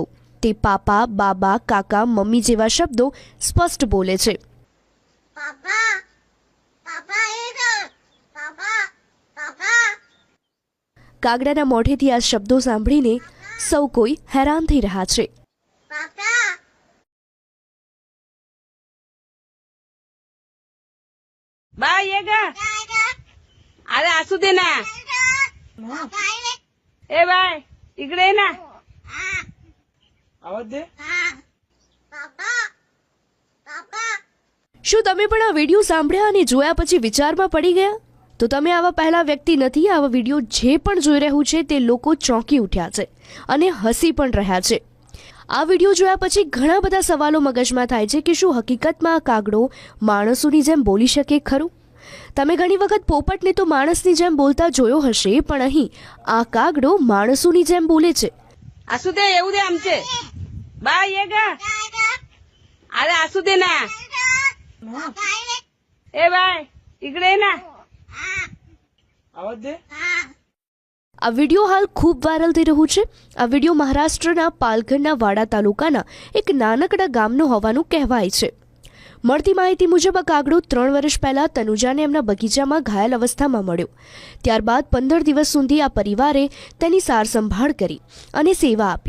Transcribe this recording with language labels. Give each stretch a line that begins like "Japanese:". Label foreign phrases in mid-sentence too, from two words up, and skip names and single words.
Gujarati: તે પાપા, બાબા, કાકા, મમ્મી જેવા શબ્દો સ્પષ્ટ બોલે છે. કાગડાના મોઢેથી આ શબ્દો સાંભળીને સૌ કોઈ હેરાન થઈ રહ્યા છે.
Marathi: बाय ये गा. अरे असू दे ना. ए बाय इकडे ना. आवाज दे.
Gujarati: શું તમે પણ આ વિડીયો સાંભળ્યા અને જોયા પછી વિચારમાં પડી ગયા? તો તમે આવા પહેલા વ્યક્તિ નથી. આવા વિડીયો જે પણ જોઈ રહ્યું છે તે લોકો ચોંકી ઉઠ્યા છે અને હસી પણ રહ્યા છે. આ વિડીયો જોયા પછી ઘણા બધા સવાલો મગજમાં થાય છે કે શું હકીકતમાં આ કાગડો માણસોની જેમ બોલી શકે ખરું? તમે ઘણી વખત પોપટને તો માણસની જેમ બોલતા જોયો હશે, પણ અહીં આ કાગડો માણસોની જેમ બોલે છે.
Marathi: असू दे येऊ दे आमचे. बाय ये गा. अरे असू दे ना. ए बाय इकडे ना. आवाज दे.
Gujarati: આ વિડીયો હાલ ખૂબ વાયરલ થઈ રહ્યું છે. આ વિડીયો મહારાષ્ટ્રના પાલઘરના વાડા તાલુકાના એક નાનકડા ગામનો હોવાનું કહેવાય છે. મળતી માહિતી મુજબ આ કાગડો 3 વર્ષ પહેલા તનુજાને એમના બગીચામાં ઘાયલ અવસ્થામાં મળ્યો. ત્યારબાદ 15 દિવસ સુધી આ પરિવારે તેની સાર સંભાળ કરી અને સેવા આપી.